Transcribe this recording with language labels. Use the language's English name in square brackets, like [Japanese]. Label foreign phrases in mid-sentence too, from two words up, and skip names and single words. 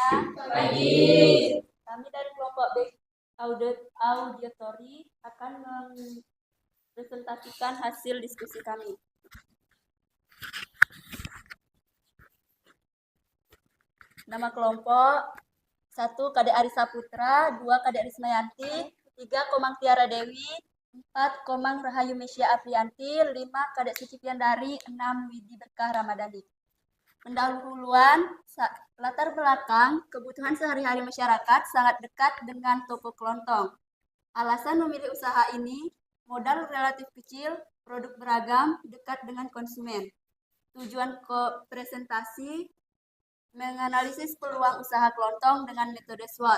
[Indonesian] Pagi. Kami dari kelompok B auditori akan mempresentasikan hasil diskusi kami. Nama kelompok: 1. Kadek Arisa Putra, 2. Kadek Rismayanti, 3. Komang Tiara Dewi, 4. Komang Rahayu Mesya Aprianti, 5. Kadek Suci Piandari, 6. Widi Berkah Ramadhani. Pendahuluan, latar belakang kebutuhan sehari-hari masyarakat sangat dekat dengan toko kelontong. Alasan memilih usaha ini: modal relatif kecil, produk beragam, dekat dengan konsumen. Tujuan presentasi: menganalisis peluang usaha kelontong dengan metode SWOT.